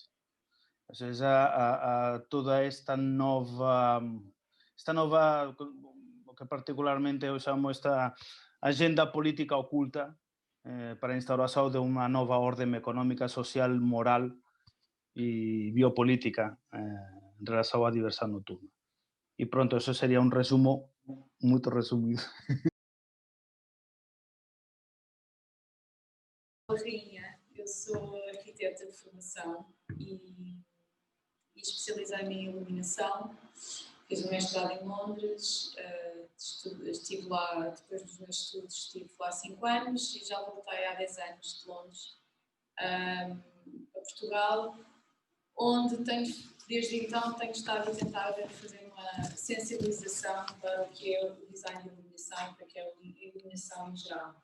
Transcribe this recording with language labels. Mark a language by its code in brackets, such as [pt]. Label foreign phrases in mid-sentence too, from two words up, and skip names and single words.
[gl] Ou seja, toda esta nova, o que particularmente eu chamo esta agenda política oculta para a instauración de unha nova orden económica, social, moral e biopolítica en relación á diversión nocturna. E pronto, eso sería un resumo moito resumido. [pt] Rainha, eu sou arquiteta de formação e especializei-me em iluminação. Fiz um mestrado em Londres, estive lá, depois dos meus estudos, estive lá 5 anos e já voltei há 10 anos de Londres a Portugal, onde desde então tenho estado a tentar fazer uma sensibilização para o que é o design de iluminação e para o que é a iluminação em geral.